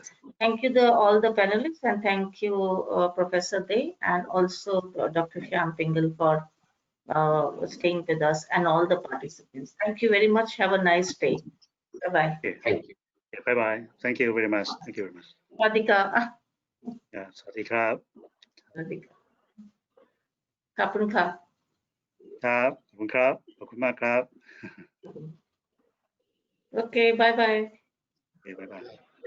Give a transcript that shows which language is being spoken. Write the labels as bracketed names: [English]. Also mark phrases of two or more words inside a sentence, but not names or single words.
[English] Thank you all the panelists, and thank you Professor Day, and also Dr. Shyam Pingle for staying with us, and all the participants. Thank you very much. Have a nice day. Bye-bye. Okay, thank you. Bye-bye. Thank you very much. Thank you very much. [Thai] สวัสดีค่ะ สวัสดีครับ สวัสดีค่ะขอบคุณค่ะ ครับขอบคุณครับขอบคุณมากครับ [English] Okay, bye-bye. Okay, bye-bye.